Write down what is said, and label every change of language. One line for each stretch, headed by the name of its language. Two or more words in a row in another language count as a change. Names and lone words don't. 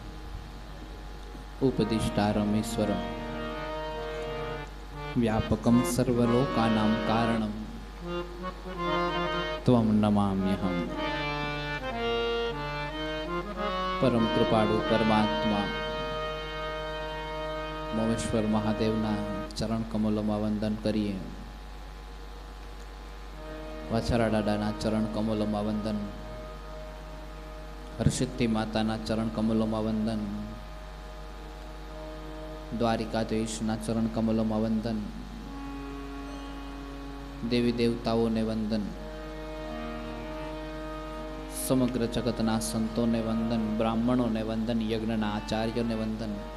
Sanskrit: उपदिष्टारमेश्वरम व्यापकं सर्वलोकानां कारणं त्वं नमाम्यहम्।
Gujarati: પરમ કૃપાળુ પરમાત્મા મોમેશ્વર મહાદેવના ચરણ કમલોમાં વંદન કરીએ. વાછરા દાદાના ચરણ કમલોમાં વંદન, હર્ષિદ્ધિ માતાના ચરણ કમલોમાં વંદન, દ્વારિકાધીશના ચરણ કમલોમાં વંદન, દેવી દેવતાઓને વંદન, સમગ્ર જગતના સંતોને વંદન, બ્રાહ્મણોને વંદન, યજ્ઞના આચાર્યોને વંદન.